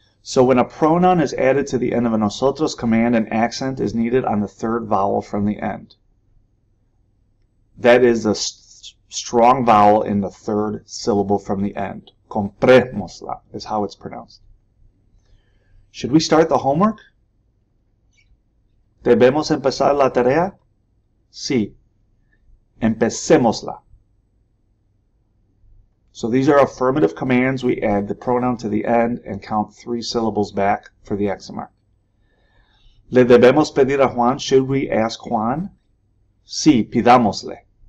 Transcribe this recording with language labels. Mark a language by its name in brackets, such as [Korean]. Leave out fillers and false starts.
[English] So when a pronoun is added to the end of a nosotros command, an accent is needed on the third vowel from the end. That is the strong vowel in the third syllable from the end. Comprémosla is how it's pronounced. Should we start the homework? [Spanish] ¿Debemos empezar la tarea? Sí. Empecémosla. [English] So these are affirmative commands. We add the pronoun to the end and count 3 syllables back for the accent mark. [Spanish] ¿Le debemos pedir a Juan? [English] Should we ask Juan? [Spanish] Sí, pidámosle.